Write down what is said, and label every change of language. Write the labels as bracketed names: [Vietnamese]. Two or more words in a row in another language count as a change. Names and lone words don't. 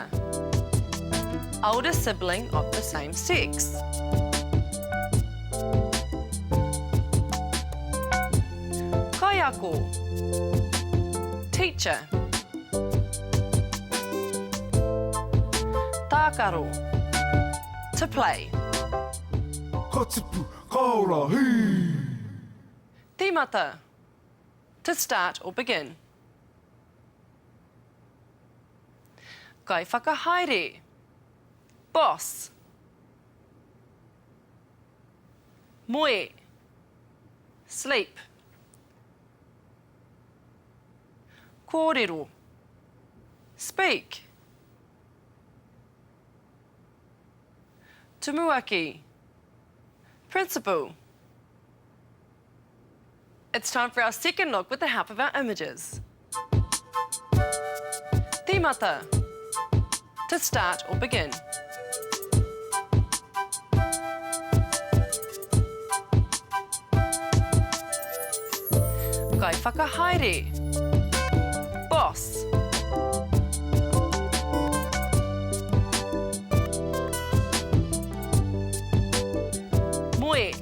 [English] Older sibling of the same sex. [Māori] Kaiako. [English] Teacher. Tākaro. To play. [Māori] Katipu, kaora, hii! Tīmata. [English] To start or begin. [Māori] Kai whakahaere. Boss. Moe. [English] Sleep. Kōrero. Speak. Tumuaki. Principal. It's time for our second look with the help of our images. Tīmata. To start or begin. [Māori] Kai whakahaere. [English] Boss. Moe.